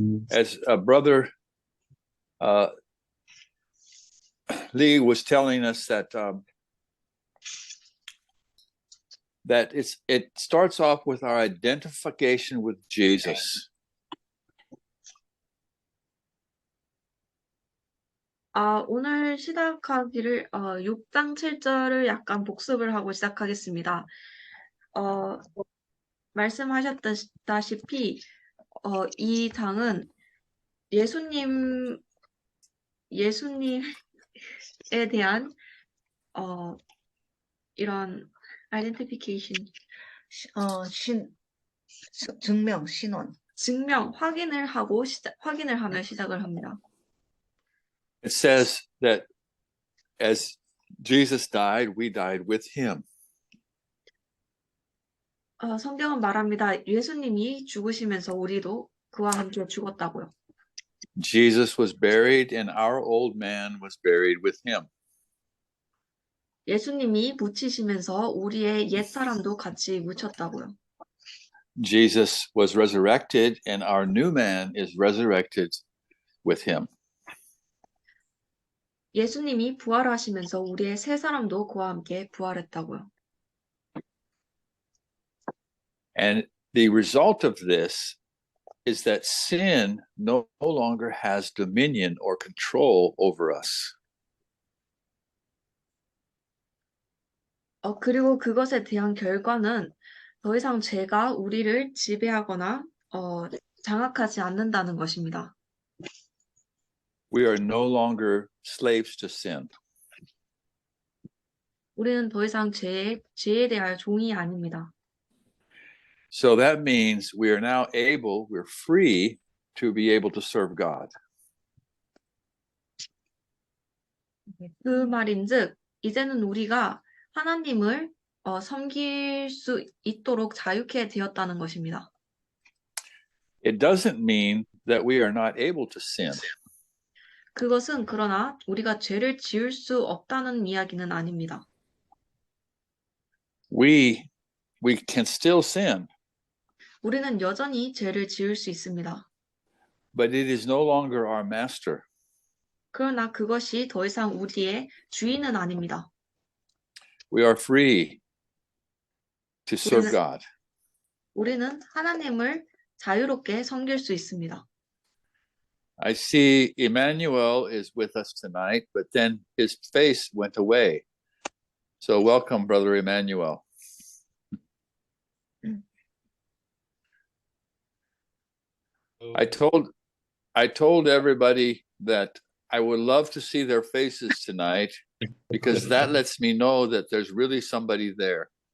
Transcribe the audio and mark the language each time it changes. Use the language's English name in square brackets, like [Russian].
[English] As Brother Lee was telling us that it starts off with our identification with Jesus. [Korean] 오늘 시작하기를 6장 7절을 약간 복습을 하고 시작하겠습니다. 말씀하셨다시피 이 장은 예수님에 대한 이런 identification, 증명, 신원. 증명, 확인을 하며 시작을 합니다. [English] It says that as Jesus died, we died with him. [Korean] 성경은 말합니다. 예수님이 죽으시면서 우리도 그와 함께 죽었다고요. [English] Jesus was buried, and our old man was buried with him. [Korean] 예수님이 묻히시면서 우리의 옛 사람도 같이 묻혔다고요. [English] Jesus was resurrected, and our new man is resurrected with him. [Korean] 예수님이 부활하시면서 우리의 새 사람도 그와 함께 부활했다고요. [English] And the result of this is that sin no longer has dominion or control over us. [Korean] 그리고 그것에 대한 결과는 더 이상 죄가 우리를 지배하거나 장악하지 않는다는 것입니다. [English] We are no longer slaves to sin. [Korean] 우리는 더 이상 죄에 대할 종이 아닙니다. [English] So that means we are now we're free to be able to serve God. [Korean] 그 말인즉 이제는 우리가 하나님을 섬길 수 있도록 자유케 되었다는 것입니다. [English] It doesn't mean that we are not able to sin. [Korean] 그것은 그러나 우리가 죄를 지을 수 없다는 이야기는 아닙니다. [English] We can still sin, [Korean] 우리는 여전히 죄를 지을 수 있습니다. [English] but it is no longer our master. [Korean] 그러나 그것이 더 이상 우리의 주인은 아닙니다. [English] We are free to serve God. [Korean] 우리는 하나님을 자유롭게 섬길 수 있습니다. [English] I see Emmanuel is with us tonight, but then his face went away. So welcome, Brother Emmanuel. I told everybody that I would love to see their faces tonight because that lets me know that there's really somebody there.